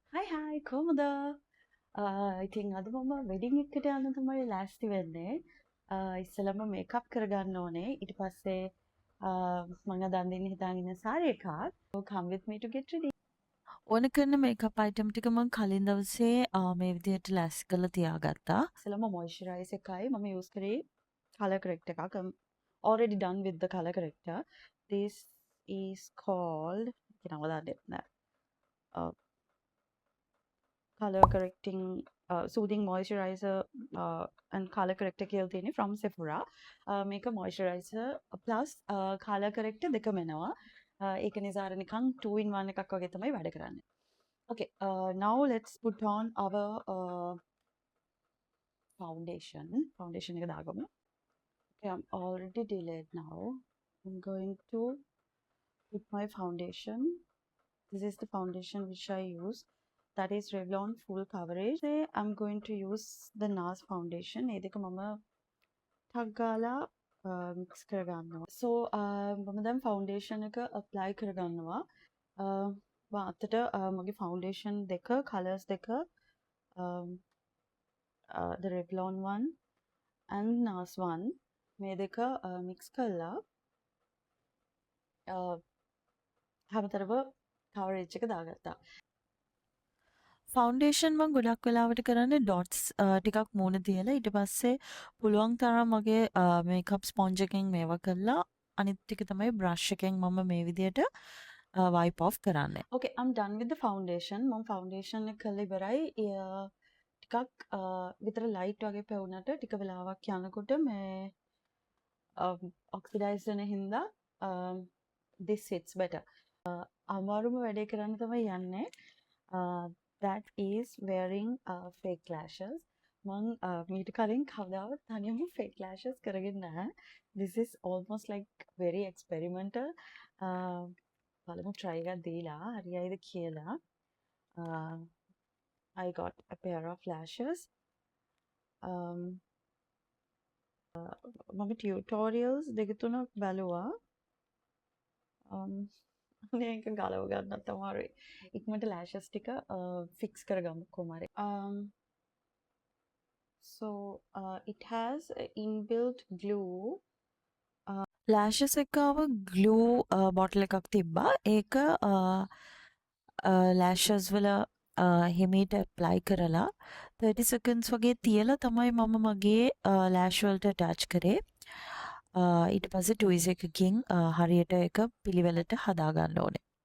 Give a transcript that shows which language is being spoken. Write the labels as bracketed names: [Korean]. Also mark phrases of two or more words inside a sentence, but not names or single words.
[Sinhala] හායි කොහොමද? ඉතින් අද මම වෙඩින් එකට යන්න තමයි ලෑස්ති වෙන්නේ. ඉස්සෙල්ලම මේකප් කරගන්න ඕනේ. ඊට පස්සේ මම අද අඳින්න හිතාගෙන ඉන්න සාරි එකක්. [English] So come with me to get ready. [Sinhala] ඕන කරන මේකප් අයිටම් ටික මම කලින් දවසේ මේ විදිහට ලෑස්ති කරලා තියාගත්තා. ඉස්සෙල්ලම මොයිස්චරයිසර් එකයි මම use කරේ [English] color corrector [Sinhala] එකක්. [English] I'm already done with the color corrector. This is called [Sinhala] නම දන්නේ නැහැ. [English] Color correcting soothing moisturizer and color corrector [Sinhala] කියලා තියෙන්නේ [English] from Sephora. [Sinhala] මේක [English] moisturizer plus color corrector [Sinhala] දෙකම එනවා. ඒක නිසා අර නිකන් 2 in 1 එකක් වගේ තමයි වැඩ කරන්නේ. [English] Okay, now let's put on our foundation. [Sinhala] Foundation එක දාගමු. [English] Okay, I'm already delayed now. I'm going to put my foundation. This is the foundation which I use. That is Revlon full coverage. Today I'm going to use the NARS foundation. [Sinhala] ඒ දෙක මම ටක් ගාලා mix කරගන්නවා. So මම දැන් foundation එක apply කරගන්නවා. අතට මගේ foundation දෙක colors දෙක [English] the Revlon one and NARS one [Sinhala] මේ දෙක mix කරලා හැමතරම coverage එක දාගත්තා. ෆවුන්ඩේෂන් මම ගොඩක් වෙලාවට කරන්නේ ඩොට්ස් ටිකක් මූණ තියලා ඊට පස්සේ පුළුවන් තරම් මගේ [English] makeup sponge [Sinhala] එකෙන් මේවා කරලා අනිත් ටික තමයි බ්‍රෂ් එකෙන් මම මේ විදිහට [English] wipe off [Sinhala] කරන්නේ. [English] Okay, I'm done with the foundation. [Sinhala] මම foundation එක කරලා ඉවරයි. ටිකක් විතර light වගේ පෙවුනට ටික වෙලාවක් යනකොට මේ oxidize වෙන හින්දා [English] this sits better. [Sinhala] අමාරුම වැඩේ කරන්න තමයි යන්නේ. [English] That is wearing fake lashes. [Sinhala] මං මීට කලින් කවදාවත් තනියම [English] fake lashes [Sinhala] කරගෙන නැහැ. [English] This is almost like very experimental. [Sinhala] බලමු try එකක් දීලා හරියයිද කියලා. [English] I got a pair of lashes. [Sinhala] මම tutorials දෙක තුනක් බැලුවා. මේක ගලව ගන්නත් අමාරුයි. ඉක්මනට lashes ටික fix කරගමු කොහමද. [English] So it has a inbuilt glue. [Sinhala] lashes එකව [English] glue bottle [Sinhala] එකක් තිබ්බා. ඒක lashes වල හිමීට apply කරලා 30 seconds වගේ තියලා තමයි මම මගේ lash වලට attach කරේ. ඊට පස්සේ ටුයිස් එකකින් හරියට එක පිළිවෙලට හදා ගන්න ඕනේ.